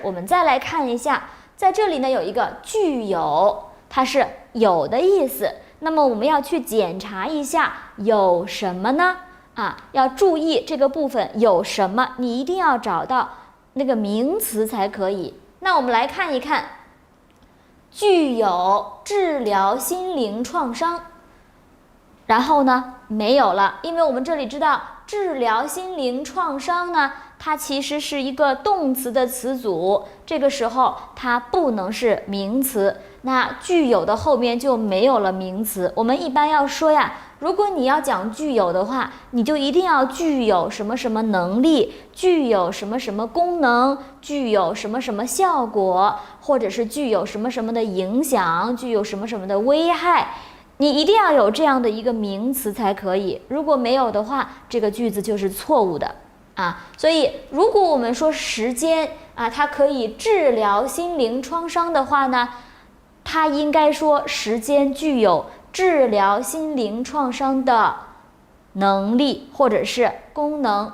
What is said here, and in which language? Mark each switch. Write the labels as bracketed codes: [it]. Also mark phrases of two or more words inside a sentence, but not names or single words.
[zh] 我們再來看一下，在這裡呢有一個具有，它是有的意思。那麼我們要去檢查一下有什麼呢？要注意這個部分有什麼，你一定要找到那個名詞才可以。那我們來看一看，具有治療心靈創傷，然後呢沒有了，因為我們這裡知道治療心靈創傷呢，它其實是一個動詞的詞組，這個時候它不能是名詞，那具有的後面就沒有了名詞。我們一般要說呀，如果你要講具有的話，你就一定要具有什麼什麼能力，具有什麼什麼功能，具有什麼什麼效果，或者是具有什麼什麼的影響，具有什麼什麼的危害。你一定要有這樣的一個名詞才可以，如果沒有的話，這個句子就是錯誤的所以如果我們說時間它可以治療心靈創傷的話呢，它應該說時間具有治療心靈創傷的能力或者是功能。